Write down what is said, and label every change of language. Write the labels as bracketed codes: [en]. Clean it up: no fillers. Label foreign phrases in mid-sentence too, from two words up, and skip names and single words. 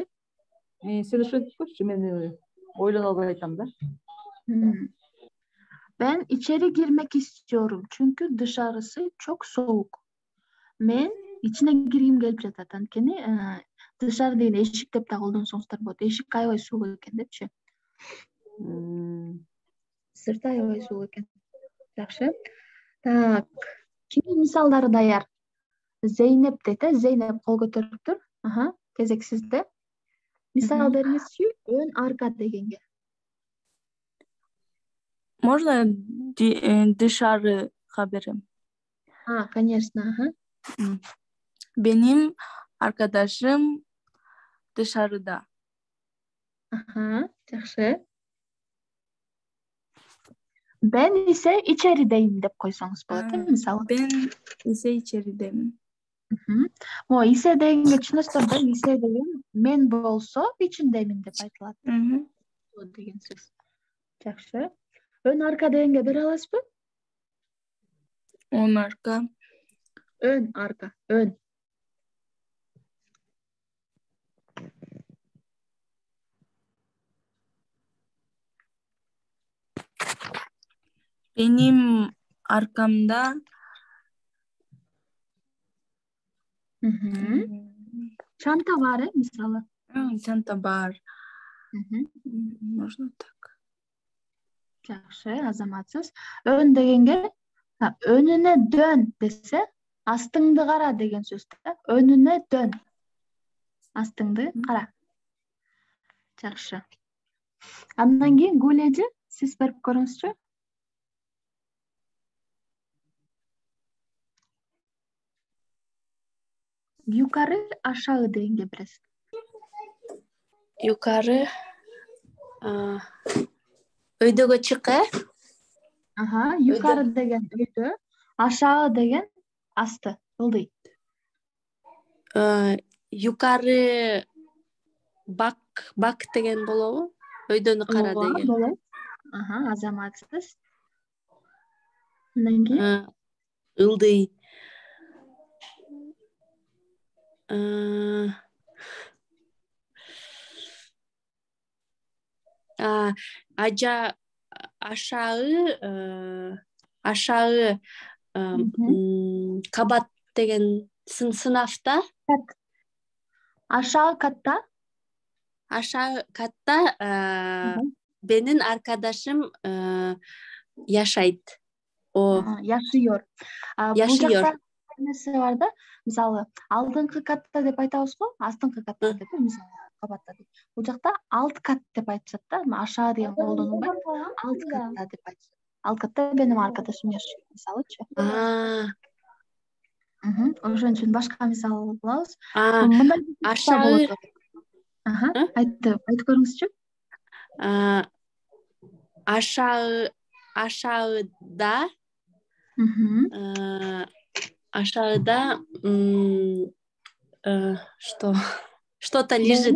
[ky] Sen ошентип койчу, мен ойлонуп албай айтам да. [tr] Ben içeri girmek istiyorum çünkü dışarısı çok soğuk. [ky] Men içine girgim келип жатат. Анткени dışarı деген эшик деп да колдонсоңуздар болот. Эшик аябай суук экен депчи. Сырты аябай суук экен. Жакшы. Так. Кимдин мисалдары даяр? Зейнеп дейт, Зейнеп кол көтөрүп тур. Кезек сизде. Мисал бериңизчи, өн арка дегенге. Можно дышarı haberim? [ru] Конечно. [tr] Benim arkadaşım dışarıda. [ky] Жакшы. [tr] Ben ise içerideyim [ky] dep койсоңуз болот, мисалы. [tr] Ben ise içerideyim. [ky] О, исе дегенге түшүнөсүздөр да, исе деген мен болсо ичиндемин деп айтылат. Деген сөз. Жакшы. [tr] Ön arka [ky] degенге бере аласызбы? [tr] Ön arka. Ön arka, ön. Benim arkamda Çanta var, misalı. Çanta var. [ru] Можно так. [ky] Жакшы, азаматсыз. Ön дегенге [tr] önüne dön [ky] dese, астыңды кара деген сөз да. [tr] Önüne dön. [ky] Астыңды кара. Жакшы. Андан кийин Гулежи, сиз берип көрүңүзчү. [tr] Yukarı aşağı [ky] degенге бересиз. Yukarı öydөгө чык, Yukarı деген өйдө, aşağı деген асты, ылдый. [tr] Yukarı bak [ky] деген болобу? Өйдөнү кара деген. Болот. Азаматсыз. Андан кийин ылдый. [tr] Aşağı kabat [ky] деген сынафта. [tr] Aşağı katta. Aşağı katta benim arkadaşım yaşaydı. O Yaşıyor. Yaşıyor. [ky] Нерсе бар да, мисалы, алдыңкы катта деп айтабыз го, астыңкы катта деп, мисалы, кабатта деп. Бул жакта алт кат деп айтышат да, ашаа деген колдонулбайт, алт катта деп айтышат. [tr] Alt katta benim arkadaşım yaşıyor, [ky] мисалычы. Ошон үчүн башка мисал кылабыз. [tr] Aşağı [ky] айтып көрүңүзчү. [ru] Aşağıda что-то лежит.